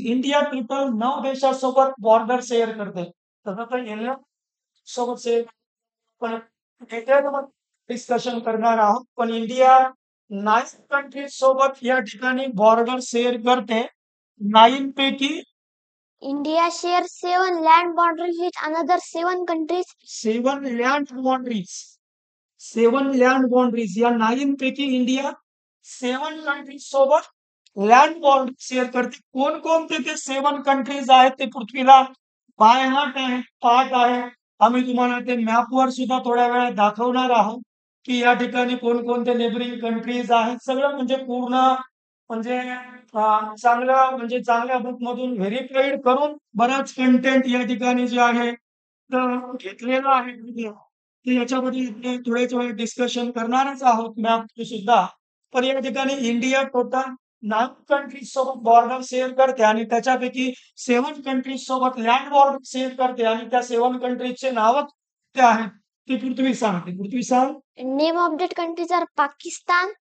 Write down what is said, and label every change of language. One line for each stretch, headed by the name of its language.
Marathi: India total 9 देशासोबत border share करते. तसं तर 11 सोबत शेअर पण डिटेलमध्ये डिस्कशन करणार आहोत. पण इंडिया 9 कंट्रीज सोबत या ठिकाणी बॉर्डर शेअर करते. 9 पैकी
English: India shares 7 land boundaries with another 7 countries.
Marathi: 7 land boundaries. 7 land boundaries या 9 पैकी इंडिया 7 कंट्रीज सोबत लँड बाउंड्री शेअर करते. कोणकोणते ते 7 कंट्रीज आहेत ते पृथ्वीला बाय हार्ट आहे, पाठ आहे. आम्ही तुम्हाला ते मॅपवर सुद्धा थोड्या वेळात दाखवणार आहोत की या ठिकाणी कोणकोणते नेबरिंग कंट्रीज आहेत. सगळं म्हणजे पूर्ण म्हणजे चांगल्या म्हणजे चांगल्या बुक मधून व्हेरीफाईड करून बराच कंटेंट या ठिकाणी जे आहे तर घेतलेलं आहे. तर याच्यामध्ये आपण थोड्याच वेळ डिस्कशन करणारच आहोत मॅप सुद्धा. पण या ठिकाणी इंडिया टोटल 9 कंट्रीज सोबत बॉर्डर शेअर करते आणि त्याच्यापैकी 7 कंट्रीज सोबत लँड बॉर्डर शेअर करते आणि त्या 7 कंट्रीजचे नाव ते आहेत ती पृथ्वी सांगते. पृथ्वी सांग.
English: Name of that countries are Pakistan,